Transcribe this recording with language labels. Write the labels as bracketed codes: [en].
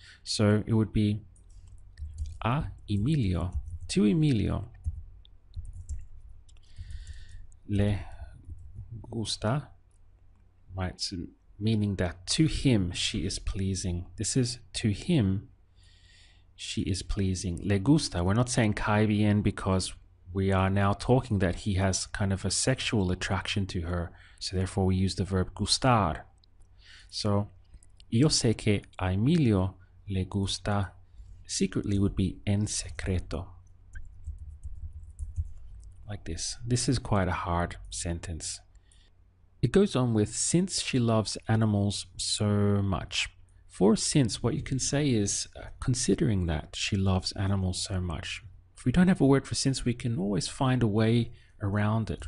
[en] So it would be [es] a Emilio, [en] to Emilio, [es] le gusta, [en] right? So meaning that to him she is pleasing. This is to him she is pleasing. [es] Le gusta. [en] We're not saying [es] cae bien [en] because we are now talking that he has kind of a sexual attraction to her. So therefore we use the verb gustar. [es] So yo sé que a Emilio le gusta [en] secretly would be [es] en secreto. [en] Like this. This is quite a hard sentence. It goes on with since she loves animals so much. For since, what you can say is considering that she loves animals so much. If we don't have a word for since, we can always find a way around it.